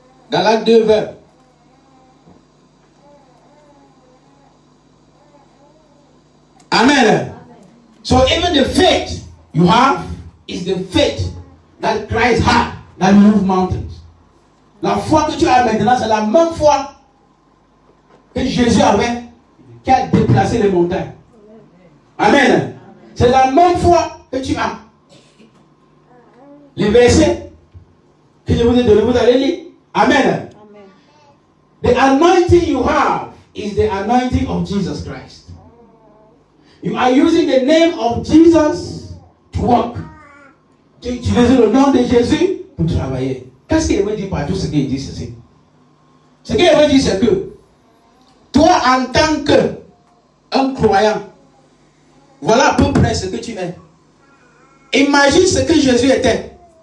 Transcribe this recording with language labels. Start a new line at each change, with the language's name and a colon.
French: Galates 2, 20. Amen.
English: So even the faith you have is the faith that Christ had that moved mountains.
French: La foi que tu as maintenant, c'est la même foi que Jésus avait qui a déplacé les montagnes. Amen. C'est la même foi que tu as. Les versets que je vous ai donnés, vous allez lire. Amen.
English: The anointing you have is the anointing of Jesus Christ. You are using the name of Jesus to work.
French: Tu utilises le nom de Jésus pour travailler. Qu'est-ce qu'il veut dire par tout ce qu'il dit ceci? Ce qu'il veut dire, c'est que toi, en tant qu'un croyant, voilà à peu près ce que tu es. Imagine ce que Jésus était.